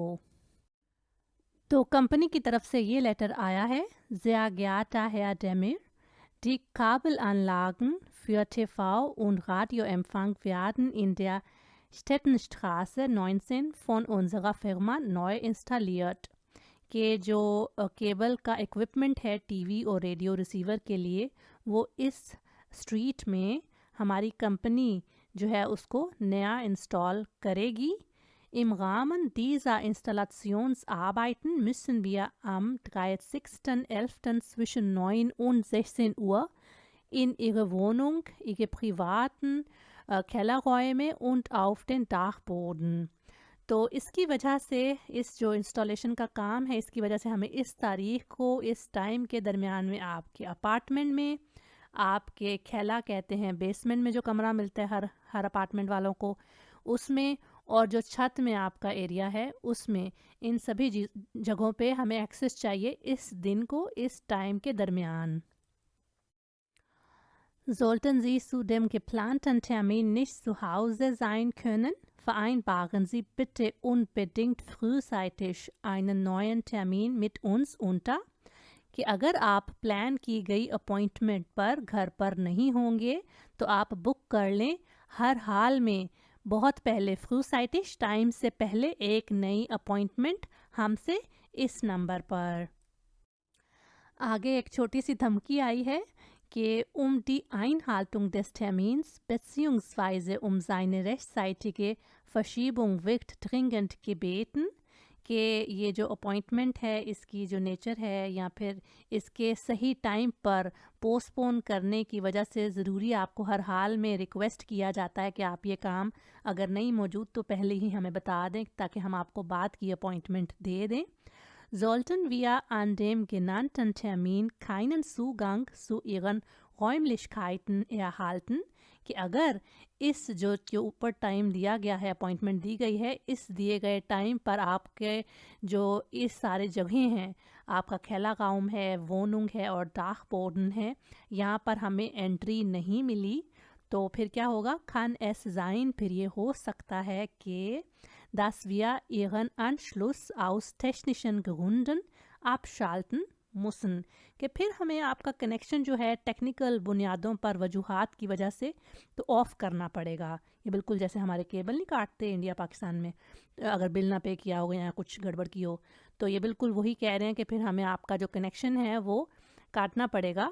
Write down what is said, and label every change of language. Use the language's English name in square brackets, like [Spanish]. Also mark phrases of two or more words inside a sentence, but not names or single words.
[Urdu] تو کمپنی کی طرف سے یہ لیٹر آیا ہے, [German] sehr geehrter Herr Demir, die Kabelanlagen für TV- und Radioempfang werden in der Stettenstraße 19 von unserer Firma neu installiert। [Urdu] کہ جو کیبل کا ایکوپمنٹ ہے ٹی وی اور [English] radio receiver [Urdu] کے لیے وہ اس اسٹریٹ میں ہماری کمپنی جو ہے اس کو نیا انسٹال کرے گی. [German] Im Rahmen dieser Installationsarbeiten müssen wir am 30.11. zwischen 9 und 16 Uhr in Ihre Wohnung, Ihre privaten Kellerräume und auf den Dachboden। [Urdu] تو اس کی وجہ سے اس جو انسٹالیشن کا کام ہے اس کی وجہ سے ہمیں اس تاریخ کو اس ٹائم کے درمیان میں آپ کے اپارٹمنٹ میں، آپ کے खेला کہتے ہیں بیسمنٹ میں جو کمرہ ملتا ہے ہر اپارٹمنٹ والوں کو، اس میں اور جو چھت میں آپ کا ایریا ہے اس میں، ان سبھی جگہوں پہ ہمیں ایکسیس چاہیے اس دن کو اس ٹائم کے درمیان। [German] Sollten Sie zu dem geplanten Termin nicht zu Hause sein können, vereinbaren Sie bitte unbedingt frühzeitig einen neuen Termin mit uns unter। [Urdu] کہ اگر آپ پلان کی گئی اپوائنٹمنٹ پر گھر پر نہیں ہوں گے تو آپ بک کر لیں ہر حال میں بہت پہلے، फ्रूसाइटिश ٹائم سے پہلے ایک نئی اپوائنٹمنٹ ہم سے اس نمبر پر। آگے ایک چھوٹی سی دھمکی آئی ہے کہ [German] die Einhaltung des Termins bzw. seine rechtzeitige Verschiebung wird dringend gebeten। [Urdu] کہ یہ جو اپوائنٹمنٹ ہے اس کی جو نیچر ہے یا پھر اس کے صحیح ٹائم پر پوسٹپون کرنے کی وجہ سے ضروری آپ کو ہر حال میں ریکویسٹ کیا جاتا ہے کہ آپ یہ کام اگر نہیں موجود تو پہلے ہی ہمیں بتا دیں تاکہ ہم آپ کو بعد کی اپوائنٹمنٹ دے دیں. [German] Sollten wir an dem genannten Termin keinen Zugang zu Ihren Räumlichkeiten erhalten, [Urdu] کہ اگر اس جو اوپر ٹائم دیا گیا ہے، اپوائنٹمنٹ دی گئی ہے، اس دیے گئے ٹائم پر آپ کے جو اس سارے جگہ ہیں، آپ کا [German] Keller Raum [Urdu] ہے، वोनुंग ہے اور [German] Dach Boden [Urdu] ہے، یہاں پر ہمیں انٹری نہیں ملی، تو پھر کیا ہوگا, [German] kann es sein, [Urdu] پھر یہ ہو سکتا ہے کہ [German] dass wir ihren Anschluss aus technischen Gründen abschalten müssen, [Urdu] کہ پھر ہمیں آپ کا کنکشن جو ہے ٹیکنیکل بنیادوں پر وجوہات کی وجہ سے تو آف کرنا پڑے گا. یہ بالکل جیسے ہمارے کیبل نہیں کاٹتے انڈیا پاکستان میں، اگر بل نا پے کیا ہو یا کچھ گڑبڑ کی ہو، تو یہ بالکل وہی کہہ رہے ہیں کہ پھر ہمیں آپ کا جو کنکشن ہے وہ کاٹنا پڑے گا.